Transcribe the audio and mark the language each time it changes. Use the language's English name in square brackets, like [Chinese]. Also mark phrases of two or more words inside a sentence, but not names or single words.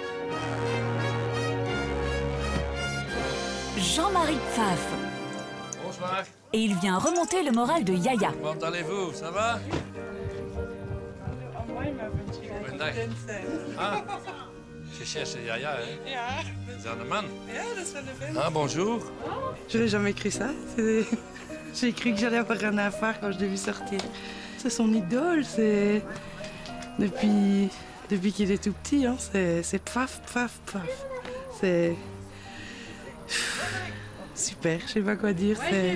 [French] Jean-Marie Pfaff. Bonsoir. Et il vient remonter le moral de Yaya. Comment allez-vous? Ça va? Ah, je cherche Yaya, hein? [Dutch] Ja. Zanneman. Ja, dat is wel de vent. [French] Ah, bonjour. J'aurais jamais cru ça. J'ai cru que j'allais avoir rien à faire quand je l'ai vu sortir. C'est son idole, c'est... Depuis qu'il est tout petit, hein, c'est Pfaff. C'est... Super, je sais pas quoi dire, c'est...